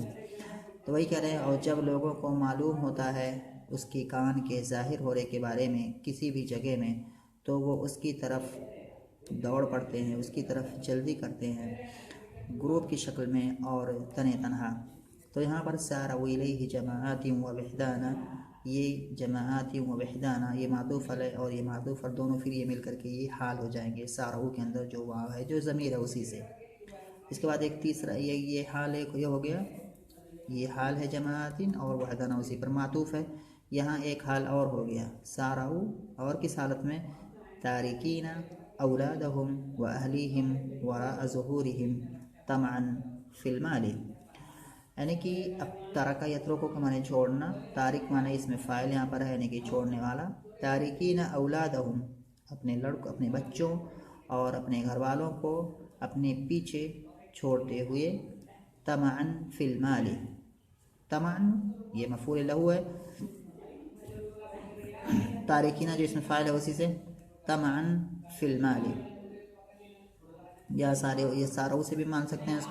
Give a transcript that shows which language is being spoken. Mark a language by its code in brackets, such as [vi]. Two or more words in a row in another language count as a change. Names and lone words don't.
[hi] तो वही कह रहे हैं, और जब लोगों को मालूम होता है उसकी कान के ज़ाहिर होने के बारे में किसी भी जगह में, तो वो उसकी तरफ दौड़ पड़ते हैं, उसकी तरफ जल्दी करते हैं ग्रुप की शक्ल में और तने तनहा। तो यहाँ पर [ar] سارعوا إليه جماعات ووحدانا, [hi] ये [ar] جماعات ووحدانا [hi] ये [ar] معطوف عليه [hi] और ये मातूफ़ और दोनों फिर ये मिल करके ये हाल हो जाएंगे। सारऊ के अंदर जो वाव है, जो ज़मीर है, उसी से। इसके बाद एक तीसरा ये हाल एक ये हो गया, ये हाल है जमाआतिन, और वहदाना उसी पर मातूफ़ है। यहाँ एक हाल और हो गया, सारऊ, और किस हालत में, [ar] تاركين أولادهم وأهليهم وراء ظهورهم طمعا في المال, [hi] यानी कि अब [ar] ترك يترك [hi] को माने छोड़ना, तारिक माने इसमें फ़ाइल यहाँ पर है यानी कि छोड़ने वाला। [ar] تاركين أولادهم [hi] अपने लड़कों, अपने बच्चों और अपने घर वालों को अपने पीछे छोड़ते हुए, [ar] طمعا في المال, [hi] तमअन ये [ar] مفعول له [hi] है, तारिकीना जो इसमें फ़ाइल है उसी से, [ar] طمعا في المال, [hi] या सारों से भी मान सकते हैं इसको।